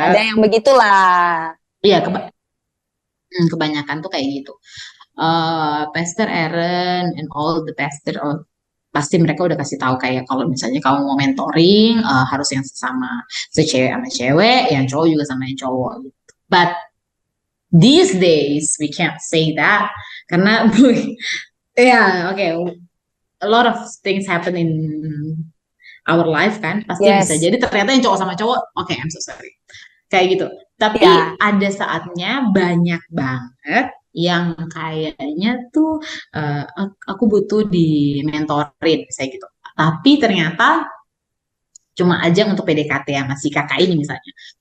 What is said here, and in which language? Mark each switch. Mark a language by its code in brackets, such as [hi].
[id] ada yang begitulah. Iya, kebanyakan tuh kayak gitu. [en] Pastor Aaron and all the pastor, [id] pasti mereka udah kasih tahu kayak kalau misalnya kamu mau mentoring, harus yang sesama, cewek sama cewek, yang cowok juga sama yang cowok gitu. [en] But these days we can't say that [id] karena ya oke, [en] a lot of things happen in our life [id] kan, pasti bisa [en] Yes. [id] jadi ternyata yang cowok sama cowok, oke, [en] I'm so sorry, [id] kayak gitu. Tapi Ya. ada saatnya banyak banget yang kayaknya tuh aku butuh di mentorin saya gitu. Tapi ternyata cuma aja untuk PDKT sama si kakak ini misalnya.